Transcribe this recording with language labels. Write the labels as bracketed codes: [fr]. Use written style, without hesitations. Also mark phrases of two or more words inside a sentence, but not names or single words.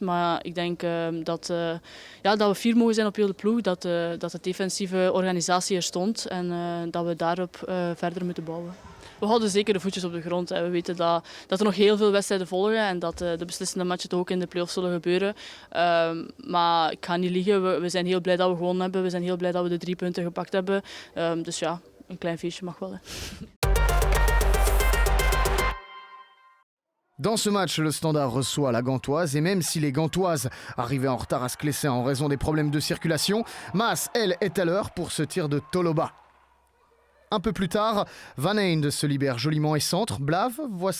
[nl] Maar ik denk dat we fier mogen zijn op heel de ploeg, dat de defensieve organisatie er stond en dat we daarop verder moeten bouwen. We houden zeker de voetjes op de grond. We weten dat er nog heel veel wedstrijden volgen en dat de beslissende matchen ook in de play-offs zullen gebeuren. Maar ik ga niet liegen, we zijn heel blij dat we gewonnen hebben. We zijn heel blij dat we de 3 punten gepakt hebben. Dus ja, een klein feestje mag wel. Hè. [fr] Dans ce match, le Standard reçoit la Gantoise et même si les Gantoises arrivaient en retard à Sclessin en raison des problèmes de circulation, Maas, elle, est à l'heure pour ce tir de Toloba. Un peu plus tard, Van Einde se libère joliment et centre.